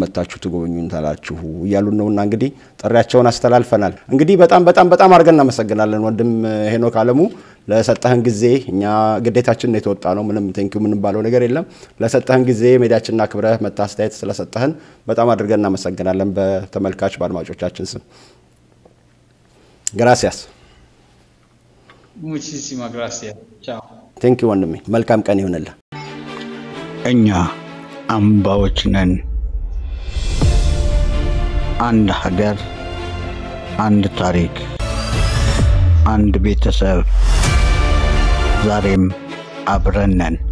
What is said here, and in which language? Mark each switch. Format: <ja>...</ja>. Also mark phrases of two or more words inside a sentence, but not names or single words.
<am>መጣችሁ ትጎበኙታላችሁ ይያሉ ነውና እንግዲህ ጥሪያቸውን አስተላልፈናል እንግዲህ በጣም አርገን እናመሰግናለን ወንድም ሄኖክ አለሙ ለሰጣህን ጊዜ እኛ ግዴታችን ነው የተወጣ ነው ምንም ቴንኪው ምን ባለው ነገር የለም ለሰጣህን ጊዜ ሜዲያችንና ክብረህ መታስተያየት ስለሰጣህን በጣም አድርገን እናመሰግናለን በተመልካች ባድማጮቻችን ስም</am> <es>gracias muchísimas gracias chao</es> <am>ቴንኪው ወንድሜ መልካም ቀን ይሁንልህ እኛ አምባዎች ነን አንድ ሀገር አንድ ታሪክ አንድ ቤተሰብ ዛሬም አብረን ነን</am>